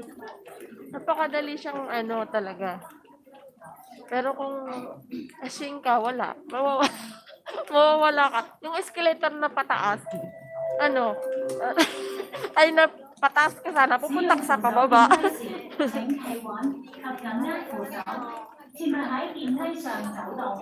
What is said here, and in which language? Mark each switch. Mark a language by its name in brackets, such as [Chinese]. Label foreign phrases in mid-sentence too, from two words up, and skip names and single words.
[Filipino] Napakadali siyang talaga. Pero kung asing ka, wala. Mawawala ka. Yung escalator na pataas, ay na pataas ka sana, pupunta ka sa pababa. [Cantonese] 请台灣及緊握扶手，切勿喺電梯上走動。